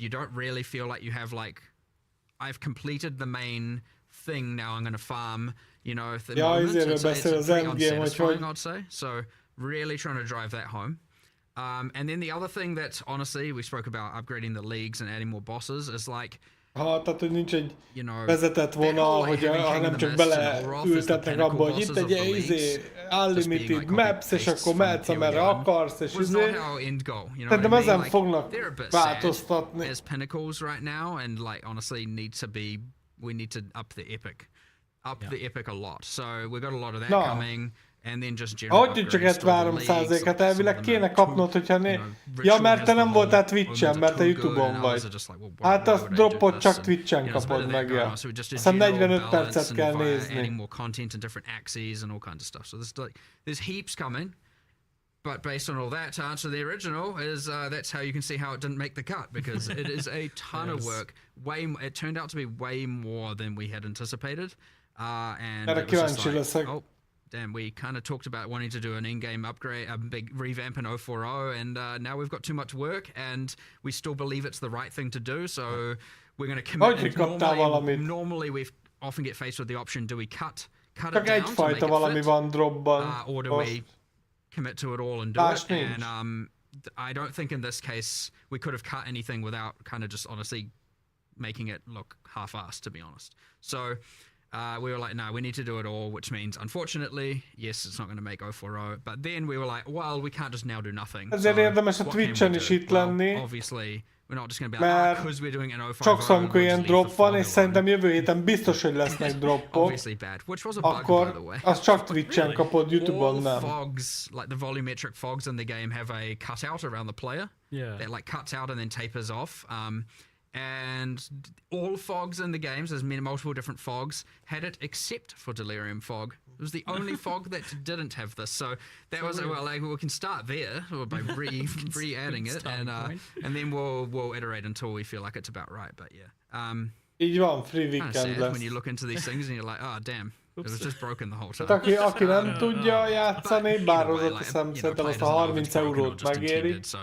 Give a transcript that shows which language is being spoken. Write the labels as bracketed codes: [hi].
[en] You don't really feel like you have like, I've completed the main thing, now I'm going to farm, you know, at the moment. It's pretty unsatisfying, I'd say. So really trying to drive that home. And then the other thing that honestly, we spoke about upgrading the leagues and adding more bosses is like, [hu] tehát, hogy nincs egy vezetett vonal, hanem csak beleültetnek abba, hogy itt egy unlimited maps, és akkor mehetsz, amerre akarsz, és szerintem ezen fognak változtatni. [en] There's pinnacles right now, and like honestly we need to up the epic a lot. So we've got a lot of that coming. And then just [hu] hogy csak ezt 3%-et elvileg kéne kapnod, hogyha ja, mert te nem voltál Twitch-en, mert te YouTube-on vagy. Hát azt droppot csak Twitch-en kapod meg, ja. Aztán 45 percet kell nézni. [en] Adding more content and different axes and all kinds of stuff. So there's heaps coming. But based on all that, to answer the original, is that's how you can see how it didn't make the cut, because it is a ton of work. It turned out to be way more than we had anticipated. And it was just like, damn, we kind of talked about wanting to do an in-game upgrade, a big revamp in 040, and now we've got too much work, and we still believe it's the right thing to do, so we're going to commit. Normally we often get faced with the option, do we cut it down to make it fit, or do we commit to it all and do it? And I don't think in this case we could have cut anything without kind of just honestly making it look half-assed, to be honest. So we were like, no, we need to do it all, which means, unfortunately, yes, it's not going to make 040, but then we were like, well, we can't just now do nothing. [hu] Ezért érdemes a Twitch-en is itt lenni, [en] obviously, we're not just going to be like, because we're doing an 050. [hu] Sokszor, amikor ilyen drop van, és szerintem jövő héten biztos, hogy lesznek droppok, akkor azt csak Twitch-en kapod, YouTube-on nem. [en] Fogs, like the volumetric fogs in the game have a cutout around the player. Yeah. That like cuts out and then tapers off. And all fogs in the games, there's multiple different fogs, had it except for Delirium Fog. It was the only fog that didn't have this. So that was, well, like, we can start there by re-adding it, and then we'll iterate until we feel like it's about right. But yeah. [hu] Így van, free weekend lesz. [en] When you look into these things and you're like, oh damn, it was just broken the whole time. [hu] Hát aki nem tudja játszani, bár hozzáteszem, szerintem azt a 30 eurót megéri.